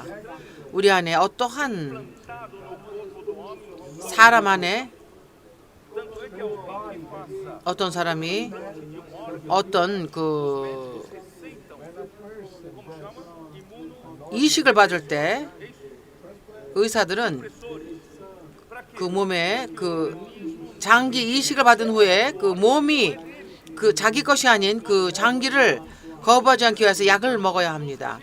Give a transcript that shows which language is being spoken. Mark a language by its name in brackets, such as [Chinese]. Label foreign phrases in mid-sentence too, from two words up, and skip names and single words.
[Korean] 우리 안에 어떠한 사람 안에 [Portuguese] Tanto é que alguém que faça [Korean] 어떤 사람이 어떤 그 이식을 받을 때 의사들은 그 몸에 그 장기 이식을 받은 후에 그 몸이 그 자기 것이 아닌 그 장기를 거부하지 않기 위해서 약을 먹어야 합니다.